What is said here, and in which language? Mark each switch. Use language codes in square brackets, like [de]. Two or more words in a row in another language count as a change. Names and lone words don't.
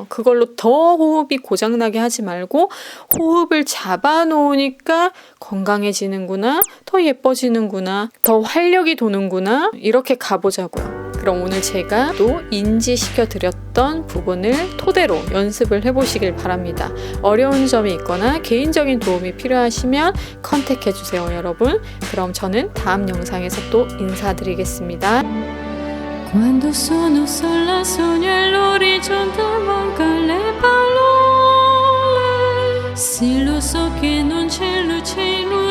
[ko] 그걸로 더 호흡이 고장나게 하지 말고 호흡을 잡아놓으니까 건강해지는구나, 더 예뻐지는구나, 더 활력이 도는구나, 이렇게 가보자고요. 그럼 오늘 제가 또 인지시켜 드렸던 부분을 토대로 연습을 해보시길 바랍니다. 어려운 점이 있거나 개인적인 도움이 필요하시면 컨택해 주세요, 여러분. 그럼 저는 다음 영상에서 또 인사드리겠습니다. [it] Quando sono sola sogno all'orizzonte mancano le parole. Sì, lo so che non c'è luce